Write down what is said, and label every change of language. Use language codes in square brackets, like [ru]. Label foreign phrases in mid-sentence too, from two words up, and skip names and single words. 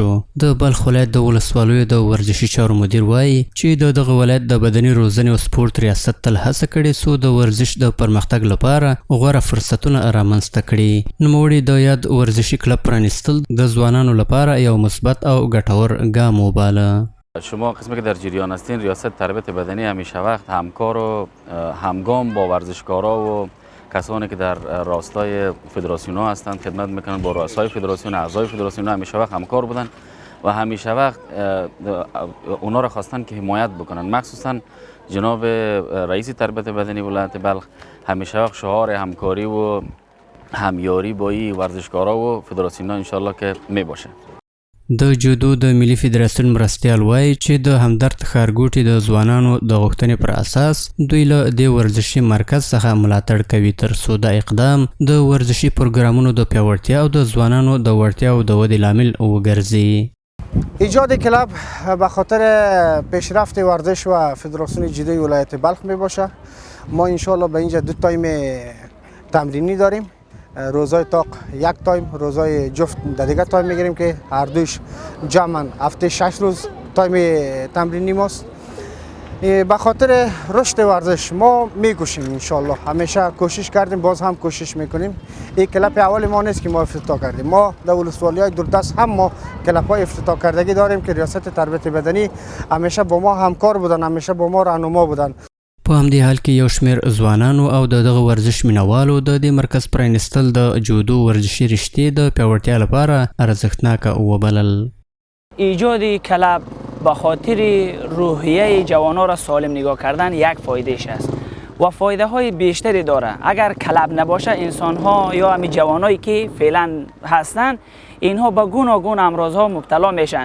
[ps] د بلخ ولایت د ولسوالیو د ورزشي چارو مدیر وایي چې د دغه ولایت د بدني روزنې او سپورت ریاست تل هڅه کړې څو د ورزش د پرمختګ لپاره غوره فرصتونه رامنځته کړي. نوموړي د یاد ورزشي کلب پرانیستل د ځوانانو لپاره یو مثبت او ګټور ګام وباله. [fa] شما قسمی که در جریان هستین ریاست تربیت بدنی همیشه وقت همکار و همگام با ورزشکارا و کسانی که در راستای فدراسیون ها هستند خدمت میکنن، با رؤسای فدراسیون، اعضای فدراسیون همیشه وقت همکار بودن و همیشه وقت اونا را خواستن که حمایت بکنن. مخصوصا جناب رئیس تربیت بدنی ولایت بلخ همیشه وقت شعار همکاری و همیاری با این ورزشکارا و فدراسیون ها انشالله که می باشه. [ps] د جودو د ملي فدراسیون مرستیال وایي چې د همدرد ښارګوټي د ځوانانو د غوښتنې پر اساس دوی له دې ورزشي مرکز څخه ملاتړ کوي تر څو دا اقدام د ورزشي پروګرامونو د پیاوړتیا او د ځوانانو د وړتیاو د ودې لامل وګرځي. [fa] ایجاد کلاب به خاطر پیشرفت ورزش و فدراسیون جودوی ولایت بلخ می باشه. ما انشالله به اینجا 2 تایم تمرینی داریم. روزای تاق 1 تایم، روزای جفت در دیگه تایم میگیریم که هر دوش جمعاً هفته 6 روز تایم تمرینی ماست. به خاطر رشد ورزش ما میکوشیم انشالله، همیشه کوشش کردیم، باز هم کوشش میکنیم. این کلاب اول ما نیست که ما افتتاح کردیم، ما در ولسوالی‌های دوردست هم ما کلاب‌های افتتاح کردگی داریم که ریاست تربیت بدنی همیشه با ما همکار بودن، همیشه با ما راهنما بودن. [ps] په همدې حال کې یو شمېر ځوانانو او دغه ورزش مینوالو د دې مرکز پرانیستل د جودو ورزشي رشتې د پیاوړتیا لپاره ارزښتناکه وبلل. [fa] ایجاد کلب به خاطر روحیه جوانان را سالم نگاه کردن یک فایدهش است و فایده های بیشتری داره. اگر کلب نباشه انسان ها یا همین جوانایی که فعلا هستن اینها به گوناگون امراض ها مبتلا میشن.